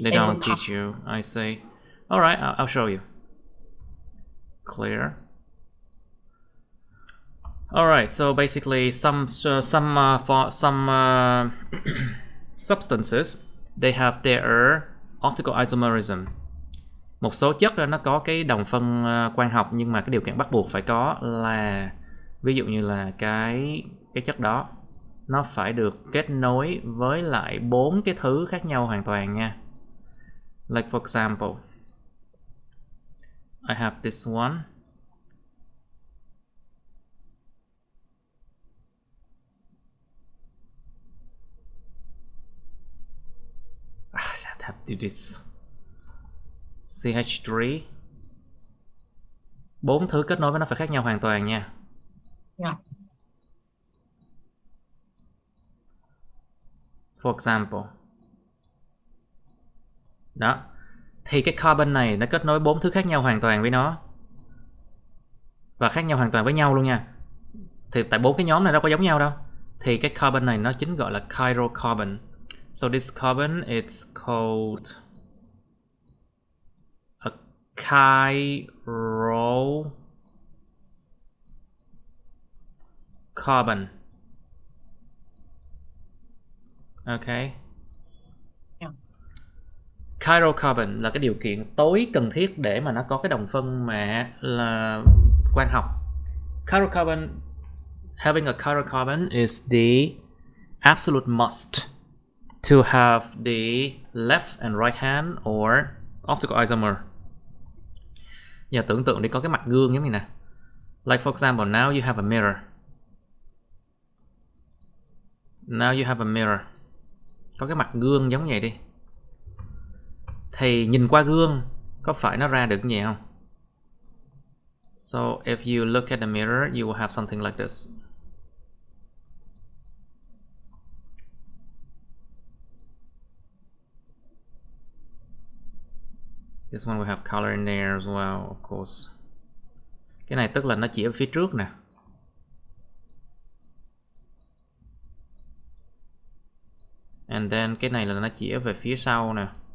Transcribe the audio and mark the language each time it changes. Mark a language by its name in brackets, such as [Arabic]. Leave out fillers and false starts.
[English] don't teach you, I see. All right, I'll show you. Clear. All right, so basically some substances they have their optical isomerism. [Vietnamese] Một số chất nó có cái đồng phân quang học, nhưng mà cái điều kiện bắt buộc phải có là ví dụ như là cái chất đó nó phải được kết nối với lại 4 cái thứ khác nhau hoàn toàn nha. [English] Like for example, I have this one. I have to do this. CH3. [Vietnamese] 4 thứ kết nối với nó phải khác nhau hoàn toàn nha. [English] Yeah. For example. [Vietnamese] Đó. Thì cái carbon này nó kết nối 4 thứ khác nhau hoàn toàn với nó. Và khác nhau hoàn toàn với nhau luôn nha. Thì tại 4 cái nhóm này đâu có giống nhau đâu. Thì cái carbon này nó chính gọi là chiral carbon. [English] So this carbon it's called a chiral carbon. Okay. Yeah. [Vietnamese] Chiral carbon là cái điều kiện tối cần thiết để mà nó có cái đồng phân mà là quang học. [English] Chiral carbon, having a chiral carbon is the absolute must to have the left and right hand or optical isomer. [Vietnamese] Giờ tưởng tượng đi, có cái mặt gương giống như nè. [English] Like for example, now you have a mirror. Now you have a mirror. [Vietnamese] Có cái mặt gương giống vậy đi. Thì nhìn qua gương có phải nó ra được như vậy không? [English] So if you look at the mirror, you will have something like this. This one we have color in there as well, of course. [Vietnamese] Cái này tức là nó chỉ ở phía trước nè. [English] And then [Vietnamese] cái này là nó chỉ về phía sau nè.